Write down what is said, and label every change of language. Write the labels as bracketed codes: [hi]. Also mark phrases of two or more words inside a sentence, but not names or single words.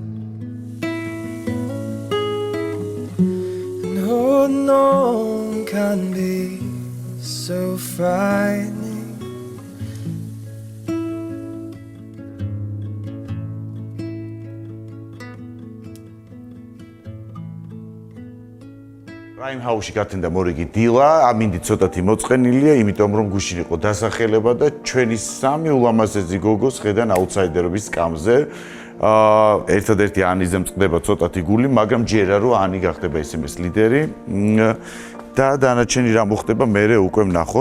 [en] And holding on can be so frightening. [ka] Prime House-ში გათენდა მორიგი დილა, ამინდი ცოტათი მოწყენილია, იმიტომ რომ გუშინ იყო დასახელება და ჩვენი სამი ულამაზესი გოგოს ხედან აუთსაიდერობის სკამზე. ერთადერთი ანიზე მწყდება ცოტათი გული, მაგრამ ჯერა რომ ანი გახდება SMS ლიდერი. და დანარჩენი რა მოხდება, მერე უკვე ვნახოთ.